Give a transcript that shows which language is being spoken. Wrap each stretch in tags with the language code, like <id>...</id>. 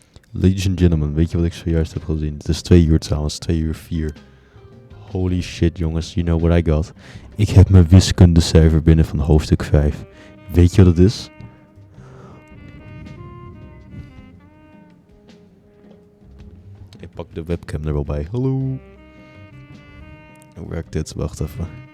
<en>Ladies and gentlemen,</en> <nl>weet je wat ik zojuist heb gezien? Het is 2 uur trouwens, 2 uur 4.</nl> <en>Holy shit jongens, you know what I got.</en> <nl>Ik heb mijn wiskundecijfer binnen van hoofdstuk 5. Weet je wat het is? Ik pak de webcam er wel bij. Hallo. Hoe werkt dit? Wacht even.</nl>